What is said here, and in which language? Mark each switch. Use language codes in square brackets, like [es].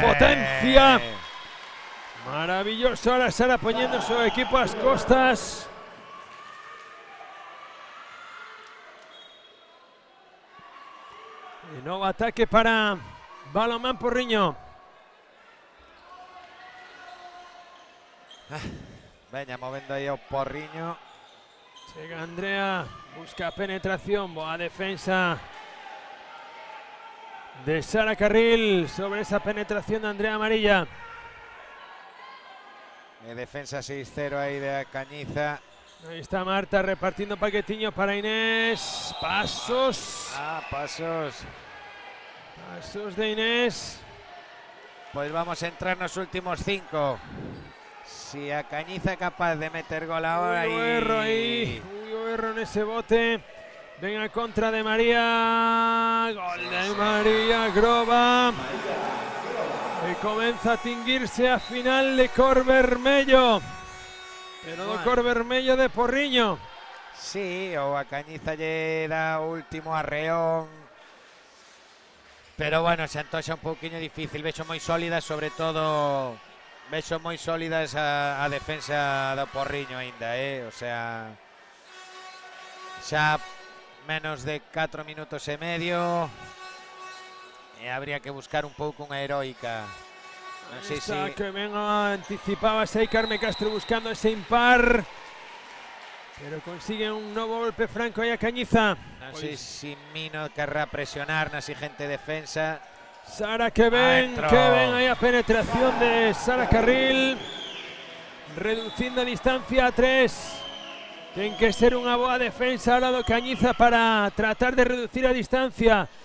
[gl] potencia. Maravilloso. [es] Ahora Sara poniendo su equipo a las costas. Y nuevo ataque para Balonmán Porriño. [gl] Veña, movendo aí o Porriño. Llega Andrea, busca penetración, boa defensa de Sara Carril sobre esa penetración de Andrea Amarilla. Defensa 6-0 aí de Cañiza. [es] Ahí está Marta repartiendo paquetiño para Inés. Pasos. Pasos. Pasos de Inés. Pues vamos a entrar [gl] nos últimos [es] 5. [gl] Si a Cañiza é capaz de meter gol ahora Uy, erro ahí. Uy, erro en ese bote. Venga, contra de María. Gol de María Grova. [es] Y comienza [gl] a tinguirse a final de cor vermello. Pero no cor vermello de Porriño. Sí, o a Cañiza lle dá o último arreón. Pero bueno, se antoxa un pouquiño difícil. Vexo moi sólida, sobre todo vexo moi sólida esa a defensa do Porriño aínda, o sea, xa menos de 4 minutos e medio. E habría que buscar un pouco unha heroica. Non sei se que venga, anticipaba aí Carme Castro buscando ese impar. [es] Pero consigue un nuevo golpe franco [gl] aí a Cañiza. non sei se Mino querrá presionar na siguiente defensa. Sara que ven ahí a penetración de Sara Carril. Reducindo a distancia a 3. Ten que ser unha boa defensa ahora do Cañiza para tratar de reducir a distancia.